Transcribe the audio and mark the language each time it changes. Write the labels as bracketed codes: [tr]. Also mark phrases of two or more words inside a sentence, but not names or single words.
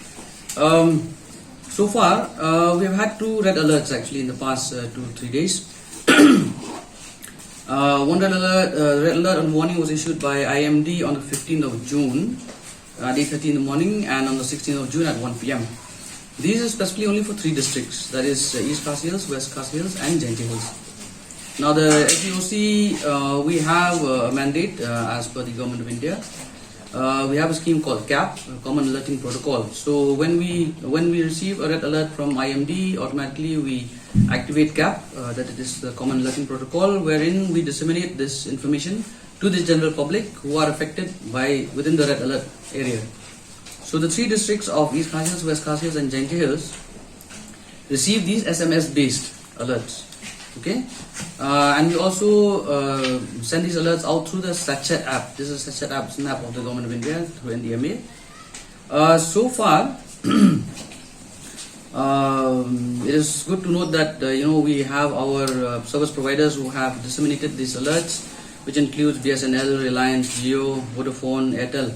[en] So far, we have had two red alerts actually in the past 2-3 days. One red alert and warning was issued by IMD on the 15th of June at 8:30 in the morning and on the 16th of June at 1 p.m. These are specifically only for three districts, that is East Khasi Hills, West Khasi Hills and Jaintia Hills. Now the SDOC, we have a mandate as per the Government of India. We have a scheme called CAP, Common Alerting Protocol. So when we receive a red alert from IMD, automatically we activate CAP, that is the Common Alerting Protocol, wherein we disseminate this information to the general public who are affected within the red alert area. So the three districts of East Khasi Hills, West Khasi Hills and Jaintia Hills receive these SMS-based alerts. Okay, and we also send these alerts out through the Sachet app. This is a Sachet app, it's an app of the Government of India through NDMA. So far, it is good to note that we have our service providers who have disseminated these alerts, which includes BSNL, Reliance, Jio, Vodafone, Airtel.